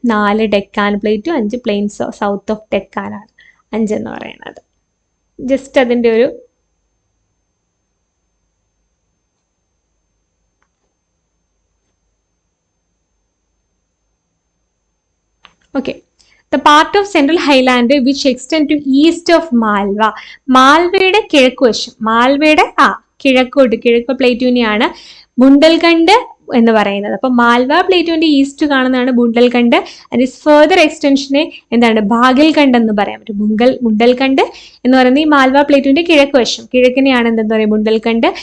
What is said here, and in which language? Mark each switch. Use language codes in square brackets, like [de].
[ml] 4 ഡെക്കാൻ പ്ലേറ്റും 5 planes south of Deccan ആണ് 5 എന്ന് പറയുന്നത്. ജസ്റ്റ് അതിന്റെ ഒരു okay. [en] The part of central highland which extend to east of Malwa. [ml] മാൽവയുടെ കിഴക്കുവശം. മാൽവയുടെ കിഴക്ക് പ്ലേറ്റൂനെയാണ് ബുണ്ടൽഖണ്ഡ് എന്ന് പറയുന്നത്. അപ്പൊ മാൽവ പ്ലേറ്റുവിന്റെ ഈസ്റ്റ് കാണുന്നതാണ് ബുണ്ടൽഖണ്ഡ്. അതിന്റെ ഫെർദർ എക്സ്റ്റൻഷനെ എന്താണ്? ബാഗൽഖണ്ഡ് എന്ന് പറയാൻ പറ്റും. ബുണ്ടൽഖണ്ഡ് എന്ന് പറയുന്നത് ഈ മാൽവ പ്ലേറ്റുവിന്റെ കിഴക്ക് വശം. കിഴക്കിനെയാണ് എന്താ പറയുക? ബുണ്ടൽഖണ്ഡ്.